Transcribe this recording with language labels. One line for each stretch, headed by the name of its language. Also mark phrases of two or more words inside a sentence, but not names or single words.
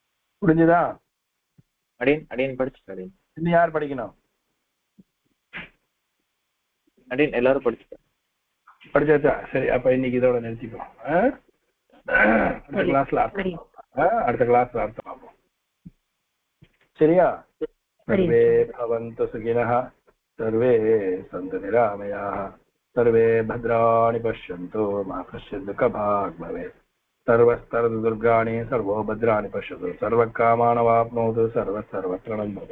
Tamil: அடியன் படிச்சுட்டேன். இன்னும் யார் படிக்கணும்? அப்படின்னு எல்லாரும் படிச்சாச்சா? சரி, அப்ப இன்னைக்கு இதோட நிறுத்திப்போம். அடுத்த கிளாஸ்ல அர்த்தம் பார்ப்போம். சரியா?
Sanskrit: सर्वे भवन्तु सुखिनः, सर्वे सन्तु निरामयाः, सर्वे भद्राणि पश्यन्तु, मा कश्चित् दुःखभाग् भवेत्, सर्वस्तरतु दुर्गाणि, सर्वो भद्राणि पश्यतु, सर्वकामानवाप्नोतु, सर्वत्र भवतु.